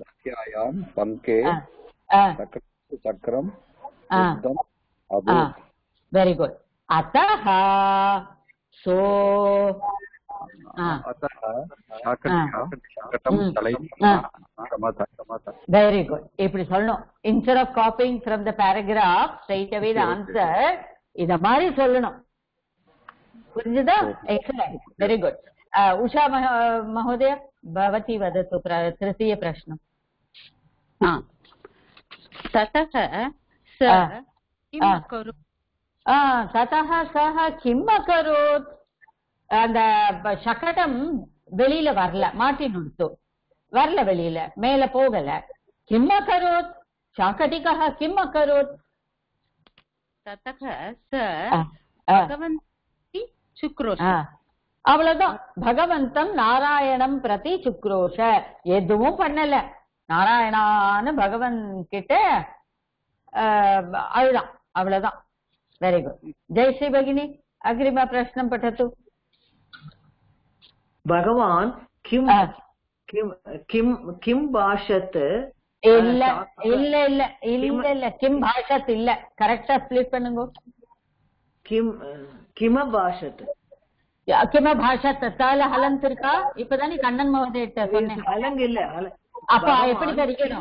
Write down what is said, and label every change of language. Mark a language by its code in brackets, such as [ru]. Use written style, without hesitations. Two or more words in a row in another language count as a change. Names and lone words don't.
[sa] रथ्यायां पङ्के चक्रम् [en] very good. [sa] अतः सः [en] very good. [ta] இப்படி சொல்லணும். [en] instead of copying from the paragraph straight away the answer [ta] இத மாதிரி சொல்லணும். [en] புரிஞ்சுதா? excellent very good. [sa] உஷா மहोदय भवती वदतु तृतीय प्रश्नम्. ततः सः किम् अकरोत्? ततः सः किम् अकरोत्? [ta] அந்த சக்கடம் வெளியில வரல, மாட்டி நிறுத்து வரல, வெளியில மேல போகல. [sa] किम् अकरोत् शाकटिकः किम् अकरोत्? ततः सः भगवन्तं சுக்ரோஷ. அவ்வளவுதான். भगवन्तं नारायणं प्रति चुक्रोश. [ta] எதுவும் பண்ணல, நாராயணான்னு பகவன் கிட்ட அழுதான், அவ்வளவுதான். [en] very good. [sa] ஜெயஸ்ரீ भगिनि अग्रिम प्रश्नं पठतु. भगवान् किं किं किं किं भाषत? [ta] இல்ல இல்ல இல்ல இல்ல இல்ல [sa] किम् भाषत [ta] இல்ல. கரெக்டா ஸ்ப்ளிட் பண்ணுங்க. [sa] किम् किम् भाषत किम् भाषत [ta] தால ஹலந்த் இருக்கா? இப்பதானே கண்ணன் மகோதயிட்ட சொன்னேன். ஹலங் இல்ல. அப்ப எப்படி தெரியும்?